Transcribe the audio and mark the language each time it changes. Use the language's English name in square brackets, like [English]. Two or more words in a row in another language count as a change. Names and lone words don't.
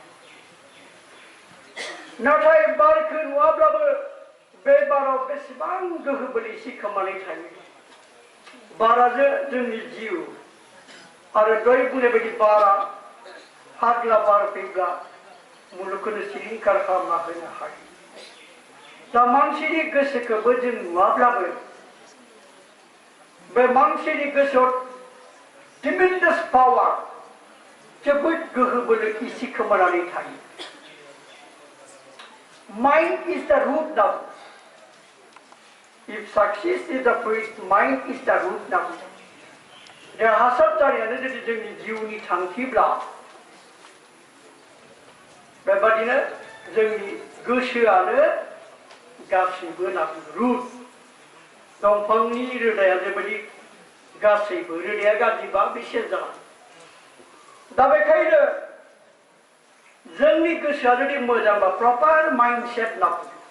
[Bodo] नाथाय बारखौ नुवाब्लाबो बे बाराव बेसेबां गोहो बोलो सिखोमानाय थायो बाराजों जोंनि जिउ आरो दहाय बुंनाय बायदि बारा फाग्ला बार फैब्ला मुलुगखौनो सिलिंखार खालामना होनो हायो दा मानसिनि गोसोखौबो जों नुवाब्लाबो बे मानसिनि गोसोआव [English] tremendous power [Bodo] जोबोद गोहो बोलो सिखोमानानै थायो [English] Mind is the root now. If success is the fruit, mind is the root now. [Bodo] देरहासार जानायानो जुदि जोंनि जिउनि थांखिब्ला बेबादिनो जोंनि गोसोआनो गासैबो नांगौ रुट दंफांनि रोदाया जेबायदि गासैबो रोदाया गाज्रिबा बे सेरजाला दा बेखायनो जोंनि गोसोआ जुदि मोजांबा [English] proper mindset [Bodo] नांगौ